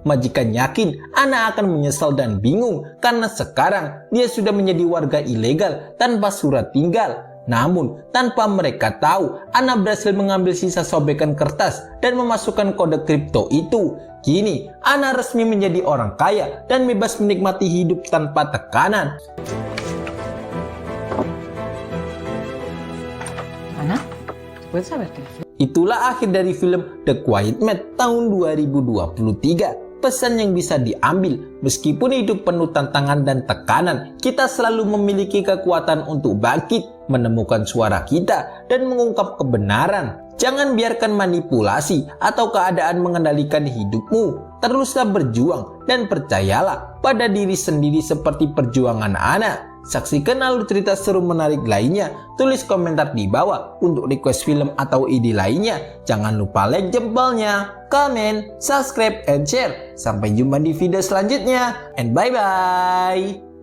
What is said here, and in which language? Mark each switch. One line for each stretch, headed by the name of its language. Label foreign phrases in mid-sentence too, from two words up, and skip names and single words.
Indonesian: Majikan yakin Anna akan menyesal dan bingung karena sekarang dia sudah menjadi warga ilegal tanpa surat tinggal. Namun, tanpa mereka tahu, Anna berhasil mengambil sisa sobekan kertas dan memasukkan kode kripto itu. Kini, Anna resmi menjadi orang kaya dan bebas menikmati hidup tanpa tekanan.
Spanish: Ana, ¿puedes saber qué hacer?
Indonesian: Itulah akhir dari film The Quiet Man tahun 2023. Pesan yang bisa diambil, meskipun hidup penuh tantangan dan tekanan, kita selalu memiliki kekuatan untuk bangkit, menemukan suara kita, dan mengungkap kebenaran. Jangan biarkan manipulasi atau keadaan mengendalikan hidupmu. Teruslah berjuang dan percayalah pada diri sendiri seperti perjuangan Anna. Saksikan alur cerita seru menarik lainnya. Tulis komentar di bawah untuk request film atau ide lainnya. Jangan lupa like jempolnya, komen,
English: subscribe, and share.
Indonesian: Sampai jumpa di video selanjutnya.
English: And bye-bye.